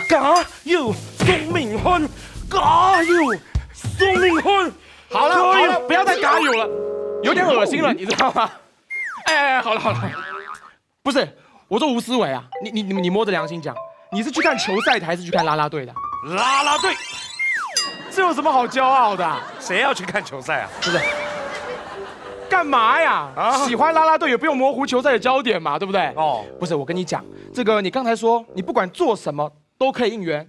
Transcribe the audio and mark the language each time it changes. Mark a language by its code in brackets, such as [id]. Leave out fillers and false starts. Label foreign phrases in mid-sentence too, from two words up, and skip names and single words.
[zh] 加油，宋敏歡！加油，宋敏歡！好了好了，不要再加油了，有點惡心了，你知道嗎？哎，好了好了，不是，我說吳思偉啊，你摸着良心講，你是去看球賽的還是去看啦啦隊的？啦啦隊，這有什麼好驕傲的？誰要去看球賽啊？不是。幹嘛呀？喜歡啦啦隊也不用模糊球賽的焦點嘛，對不對？不是，我跟你講，這個你剛才說你不管做什麼都可以應援。